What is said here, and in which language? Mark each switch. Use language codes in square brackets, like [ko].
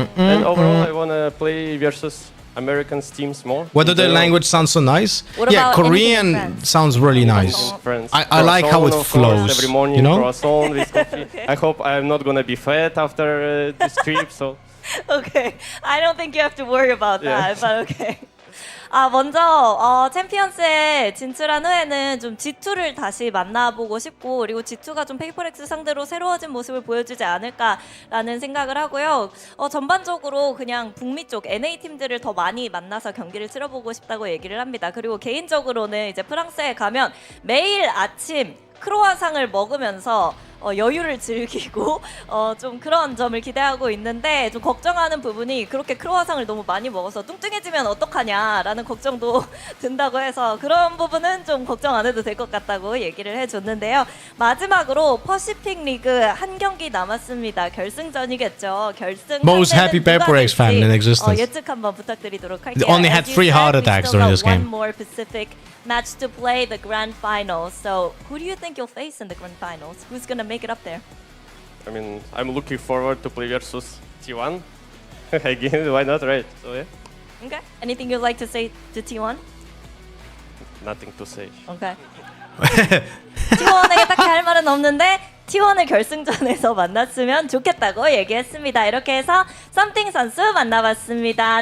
[en] And overall, I want to play versus American teams more. Whether the language sounds so nice? Yeah, Korean sounds really nice. I like how it flows. Every morning, you know? croissant with coffee. I hope I'm not going to be fat after this trip, so... Okay, I don't think you have to worry about that, but okay. [ko] 먼저 챔피언스에 진출한 후에는 좀 G2를 다시 만나보고 싶고, 그리고 G2가 좀 페이퍼렉스 상대로 새로워진 모습을 보여주지 않을까라는 생각을 하고요. 전반적으로 그냥 북미 쪽 NA 팀들을 더 많이 만나서 경기를 치러보고 싶다고 얘기를 합니다. 그리고 개인적으로는 이제 프랑스에 가면 매일 아침 크로와상을 먹으면서 여유를 즐기고 좀 그런 점을 기대하고 있는데, 좀 걱정하는 부분이 그렇게 크로와상을 너무 많이 먹어서 뚱뚱해지면 어떡하냐라는 걱정도 든다고 해서 그런 부분은 좀 걱정 안 해도 될 것 같다고 얘기를 해줬는데요. 마지막으로 퍼시픽 리그 한 경기 남았습니다. 결승전이겠죠. 결승 [en] Most happy PRX fan in existence. [ko] 예측 한번 부탁드리도록 할게요. [en] They only had 3 heart attacks during this game. One more Pacific match to play, the grand finals. So who do you think you'll face in the grand finals? Who's gonna make it up there? I mean, I'm looking forward to play versus T1. Again, why not, right? So yeah. Okay. Anything you'd like to say to T1? Nothing to say. Okay. [ko] T1에게 딱히 할 말은 없는데 T1을 결승전에서 만났으면 좋겠다고 얘기했습니다. 이렇게 해서 썸띵 선수 만나봤습니다.